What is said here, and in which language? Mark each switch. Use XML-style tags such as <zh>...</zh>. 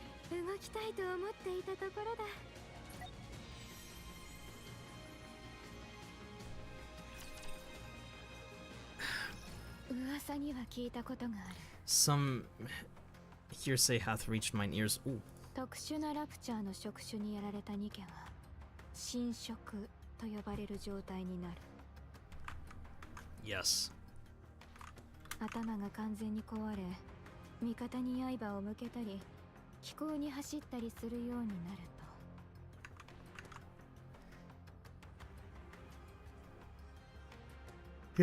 <ja>動きたいと思っていたところだ。噂には聞いたことがある。</ja> <en>Some hearsay hath reached mine ears. Ooh.</en> <ja>特殊なラプチャーの触手にやられたニケは侵食と呼ばれる状態になる。</ja> <en>Yes.</en> <ja>頭が完全に壊れ、味方に刃を向けたり、気候に走ったりするようになると。</ja>